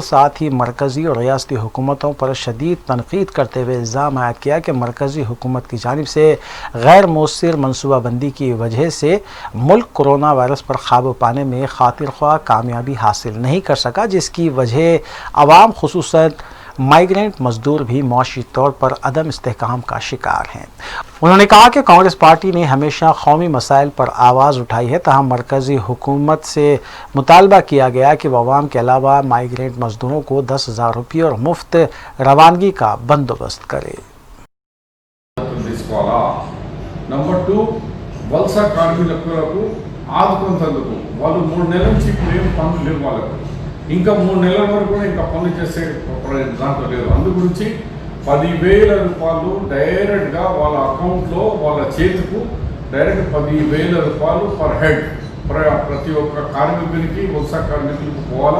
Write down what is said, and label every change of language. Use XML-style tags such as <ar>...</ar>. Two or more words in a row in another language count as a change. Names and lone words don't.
<ur>ساتھ ہی مرکزی اور ریاستی حکومتوں پر شدید تنقید کرتے ہوئے الزام عائد کیا کہ مرکزی حکومت کی جانب سے غیر مؤثر منصوبہ بندی کی وجہ سے ملک کورونا وائرس پر قابو پانے میں خاطر خواہ کامیابی حاصل نہیں کر سکا، جس کی وجہ عوام خصوصاً مائیگرنٹ مزدور بھی معاشی طور پر عدم استحکام کا شکار ہیں۔ انہوں نے کہا کہ کانگریس پارٹی نے ہمیشہ قومی مسائل پر آواز اٹھائی ہے، تاہم مرکزی حکومت سے مطالبہ کیا گیا کہ وہ عوام کے علاوہ مائیگرنٹ مزدوروں کو 10,000 روپے اور مفت روانگی کا بندوبست کرے۔</ur> <te>నంబర్ 2 వలస కార్మికులకు ఆదుకునేందుకు వాళ్ళు 3 నెలల నుంచి ఏం పనులు లేవు వాళ్ళకు, ఇంకా 3 నెలల వరకు కూడా ఇంకా పనులు చేసే దాంట్లో లేదు। అందు గురించి 10,000 రూపాయలు డైరెక్ట్గా వాళ్ళ అకౌంట్లో వాళ్ళ చేతికు డైరెక్ట్ 10,000 రూపాయలు</te> <en>per head</en> <te>ప్రతి ఒక్క కార్మికునికి వలస కార్మికులకు పోవాలా।</te>